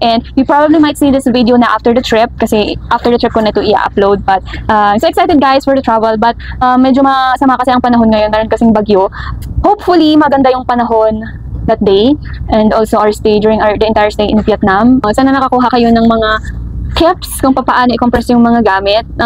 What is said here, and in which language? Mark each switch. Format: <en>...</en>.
<en>And you probably might see this video na after the trip kasi after the trip</en> <tl>ko na ito i-upload.</tl> <en>But I'm so excited guys for the travel.</en> <tl>But medyo masama kasi ang panahon ngayon. Meron kasing bagyo.</tl> <en>Hopefully maganda yung panahon that day and also our stay during the entire stay in Vietnam.</en> <tl>Sana nakakuha kayo ng mga tips kung paano i-compress yung mga gamit.</tl>